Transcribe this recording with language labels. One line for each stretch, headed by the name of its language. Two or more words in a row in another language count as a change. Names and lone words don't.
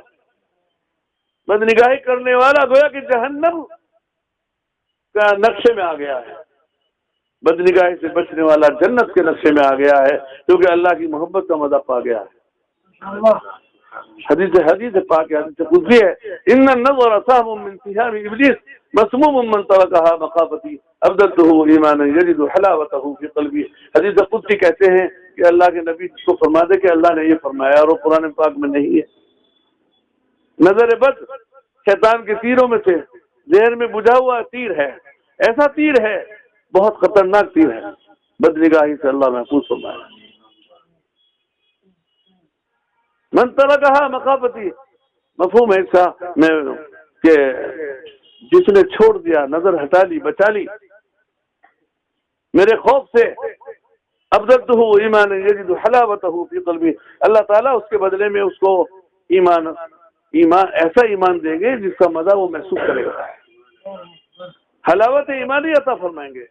Urdu: بدنگاہی کرنے والا گویا کہ جہنم کا نقشے میں آ گیا ہے, بدنگاہی سے بچنے والا جنت کے نقشے میں آ گیا ہے, کیونکہ اللہ کی محبت کا مزہ پا گیا ہے. حدیث پاک حدیث قدسی ہے,
Arabic: ان النظر سهم من سهام ابلیس مسموم من ترکها مخافتی ابدلته ایمانا یجد حلاوته فی قلبی.
Urdu: حدیث قدسی کہتے ہیں کہ اللہ کے نبی کو فرما دے کہ اللہ نے یہ فرمایا, اور وہ قرآن پاک میں نہیں ہے. نظر بد شیطان کے تیروں میں سے ذہن میں بجھا ہوا تیر ہے, ایسا تیر ہے, بہت خطرناک تیر ہے. بدنگاہی سے اللہ محفوظ فرمایا.
Arabic: من ترکہا مخافتی,
Urdu: مفہوم ہے اس کا میں کہ جس نے چھوڑ دیا, نظر ہٹا لی, بچا لی میرے خوف سے,
Arabic: ابدلتہ ایمان یجد حلاوتہ فی قلبی,
Urdu: اللہ تعالیٰ اس کے بدلے میں اس کو ایمان ایسا ایمان دیں گے جس کا مزہ وہ محسوس کرے گا, حلاوت ایمانی عطا فرمائیں گے.